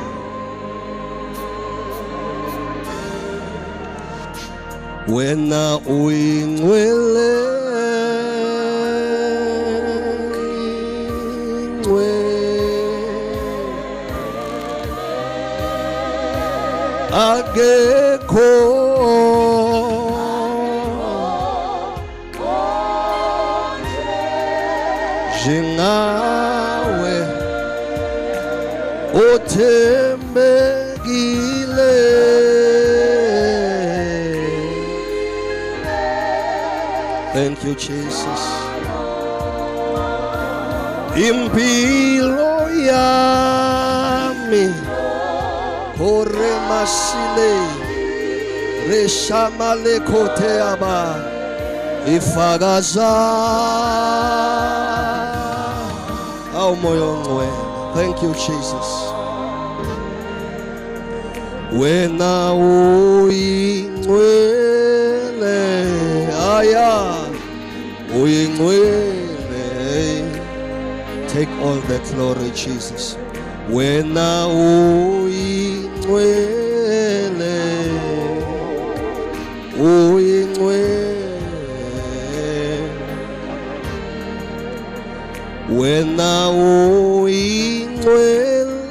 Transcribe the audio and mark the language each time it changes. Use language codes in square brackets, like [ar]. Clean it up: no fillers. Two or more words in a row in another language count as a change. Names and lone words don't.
[zu] Wena uyingcwele akekho njengawe othembekile. [en] Thank you, Jesus. Impilo yami kore masile reshamale kote aba ifagaza au moyo ngcwele. Thank you, Jesus. [zu] Wena uyingcwele aya uyingcwele. [en] Take all the glory, Jesus. [zu] Wena uyingcwele uyingcwele. Wena uyingcwele